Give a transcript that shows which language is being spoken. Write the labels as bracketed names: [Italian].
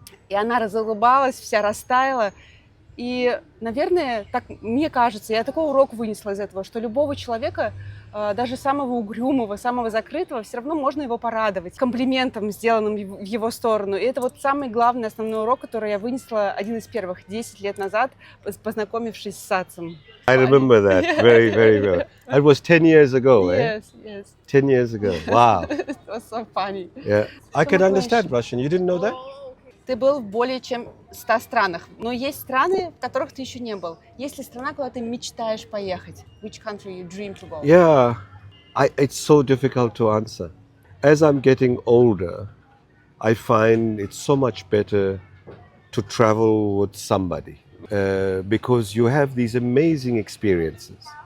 [Russian] И она разулыбалась, вся растаяла. И, наверное, так мне кажется, я такой урок вынесла из этого, что любого человека, даже самого угрюмого, самого закрытого, все равно можно его порадовать комплиментом, сделанным в его сторону. И это вот самый главный, основной урок, который я вынесла один из первых 10 лет назад, познакомившись с Сатсом. [English] I remember that very, very well. That was 10 years ago, eh? Yes, yes. 10 years ago. Wow. It was so funny. Yeah. I can understand Russian. You didn't know that? [Russian] Ты был в более чем 100 странах, но есть страны, в которых ты еще не был. Есть ли страна, куда ты мечтаешь поехать? [English] Which country you dream to go? Yeah, it's so difficult to answer. As I'm getting older, I find it's so much better to travel with somebody because you have these amazing experiences.